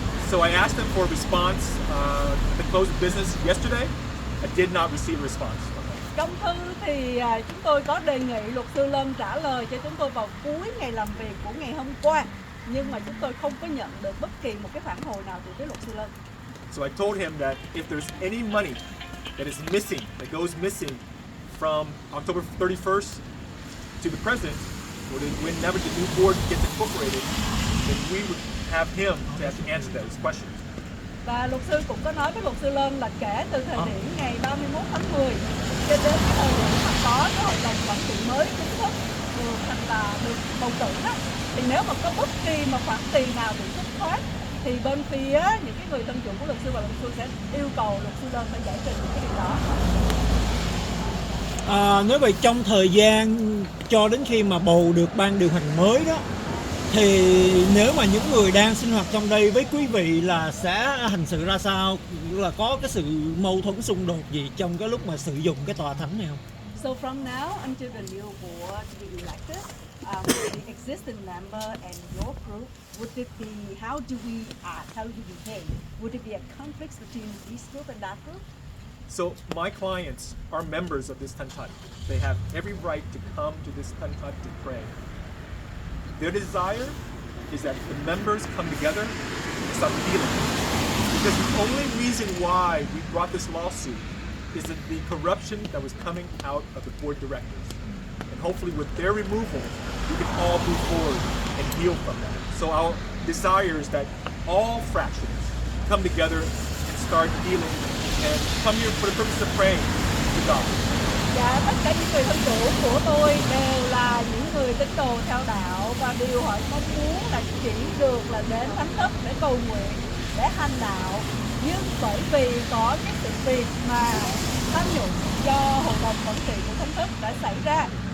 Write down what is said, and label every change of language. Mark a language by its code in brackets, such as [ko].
[en] So I asked them for a response at the close of business yesterday. I did not receive a response. [vi] Trong thư thì chúng tôi có đề nghị luật sư Lân trả lời cho chúng tôi vào cuối ngày làm việc của ngày hôm qua, nhưng mà chúng tôi không có nhận được bất kỳ một cái phản hồi nào từ phía luật sư Lân. [en] So I told him that if there's any money that is missing, that goes missing from October 31st to the present, or whenever the new board gets incorporated, then we would have him to have to answer those questions. [vi] Và luật sư cũng có nói với luật sư Lân là kể từ thời điểm ngày 31 tháng 10 cho đến cái thời điểm mà có cái hội đồng quản trị mới chính thức được bầu cử đó, thì nếu mà có bất kỳ một khoản tiền nào bị thất thoát thì bên phía những cái người thân chủ của luật sư và luật sư sẽ yêu cầu luật sư Lân phải giải trình những cái điều đó. Nếu vậy trong thời gian cho đến khi mà bầu được ban điều hành mới đó, thì nếu mà những người đang sinh hoạt trong đây với quý vị là sẽ hành xử ra sao, là có cái sự mâu thuẫn xung đột gì trong cái lúc mà sử dụng cái tòa thánh này không? [en] So from now until the new board to be elected, the existing member and your group, would it be, how do we act, how do we behave? Would it be a conflict between this group and that group? So my clients are members of this Tantai. They have every right to come to this Tantai to pray. Their desire is that the members come together and start healing. Because the only reason why we brought this lawsuit is that the corruption that was coming out of the board directors. And hopefully with their removal, we can all move forward and heal from that. So our desire is that all fractions come together and start healing and come here for the purpose of praying to God. [vi] Dạ, tất cả những người thân chủ của tôi đều là những người tín đồ theo đạo và điều họ mong muốn là chỉ được là đến thánh thất để cầu nguyện, để hành đạo. Nhưng bởi vì có cái sự việc mà tham nhũng do hội đồng quản trị của thánh thất đã xảy ra,